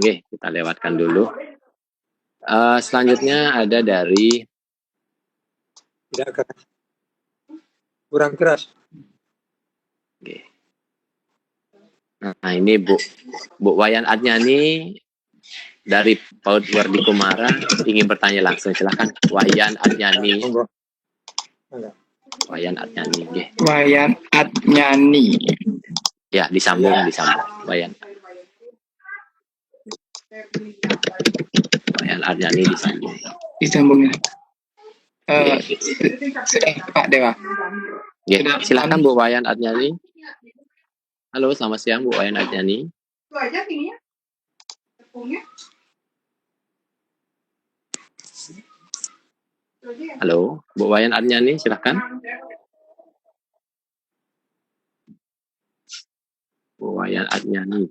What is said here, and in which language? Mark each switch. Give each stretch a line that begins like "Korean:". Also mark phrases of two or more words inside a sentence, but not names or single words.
Indonesian: Kita lewatkan dulu. Selanjutnya ada dari tidak keras. Kurang keras. Oke. Nah, ini Bu Wayan Adnyani dari PAUD Wardi Kumara ingin bertanya langsung. Silakan Wayan Adnyani. Wayan Adnyani. Wayan Adnyani. Ya, disambung. Wayan Adnyani disambung. Sudah Pak Dewa. Ya, silakan Bu Wayan Adnyani. Halo, selamat siang Bu Wayan Adnyani. Itu aja tingginya. Tepungnya. Halo, Bu Wayan Adnyani, silakan. Bu Wayan Adnyani.